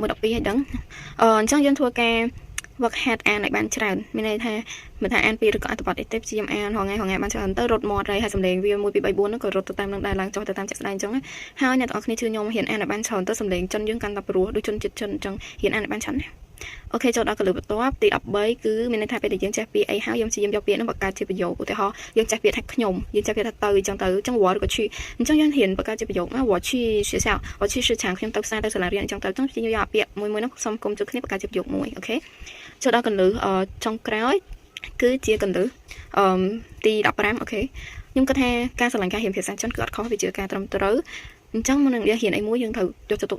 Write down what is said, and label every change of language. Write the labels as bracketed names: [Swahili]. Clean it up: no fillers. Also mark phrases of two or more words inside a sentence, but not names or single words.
[Khmer] 12 ហើយដឹងអញ្ចឹងយើងធ្វើការវឹកហាត់អានឲ្យបានច្រើនមានន័យថាមិនថាអានពីឬក៏អត្ថបទអីទេព្យាយាមអានរងថ្ងៃបានច្រើនទៅរត់មាត់ហើយសំឡេងវា1 2 3 4ហ្នឹងក៏រត់ទៅតាមនឹងដែរឡើងចុះទៅតាមជាក់ស្ដែងអញ្ចឹងហើយអ្នកទាំងអស់គ្នាជឿខ្ញុំហ៊ានអានឲ្យបានច្រើនទៅសំឡេងចិនយើងកាន់តែព្រោះដូចជនជាតិចិនអញ្ចឹងហ៊ានអានឲ្យបានច្រើនណាអូខេចូលដល់កលឹះបន្ទាប់ ទី13គឺមានន័យថាពេលដែលយើងចេះពាក្យអីហើយយើងព្យាយាមយកពាក្យហ្នឹងបង្កើតជាប្រយោគឧទាហរណ៍យើងចេះពាក្យថាខ្ញុំយើងចេះពាក្យថាទៅអញ្ចឹង我ឬក៏去អញ្ចឹងយើងហ៊ានបង្កើតជាប្រយោគណា [Chinese] 我去学校我去市场 [Khmer] ខ្ញុំទៅផ្សារទៅសាលារៀនអញ្ចឹងទៅព្យាយាមយកពាក្យមួយហ្នឹងសុំ គុំជួយគ្នាបង្កើតជាប្រយោគមួយអូខេចូលដល់កលឹះចុងក្រោយគឺជាកលឹះទី15អូខេខ្ញុំគិតថាការស្រឡាញ់ការរៀនភាសាចិនគឺអត់ខុសវាជាការត្រឹមត្រូវអញ្ចឹងមុននឹងយើងរៀនអីមួយយើងត្រូវយកចិត្តទុក